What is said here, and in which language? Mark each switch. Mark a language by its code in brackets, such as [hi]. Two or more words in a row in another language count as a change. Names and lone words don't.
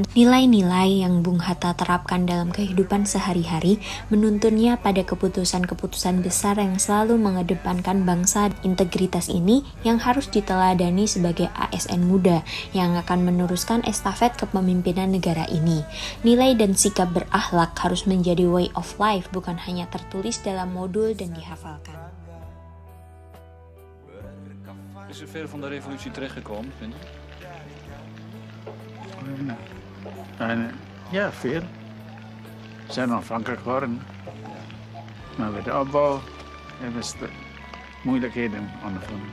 [id] Nilai-nilai yang Bung Hatta terapkan dalam kehidupan sehari-hari menuntunnya pada keputusan-keputusan besar yang selalu mengedepankan bangsa. Integritas ini yang harus diteladani sebagai ASN muda yang akan meneruskan estafet kepemimpinan negara ini. Nilai dan sikap berakhlak harus menjadi [en] way of life, [id] bukan hanya tertulis dalam modul dan dihafalkan. [nl] Is er veel van de revolutie terechtgekomen, vind je? Ja, veel. We zijn onafhankelijk geworden. Maar bij de opbouw hebben we moeilijkheden ondervonden.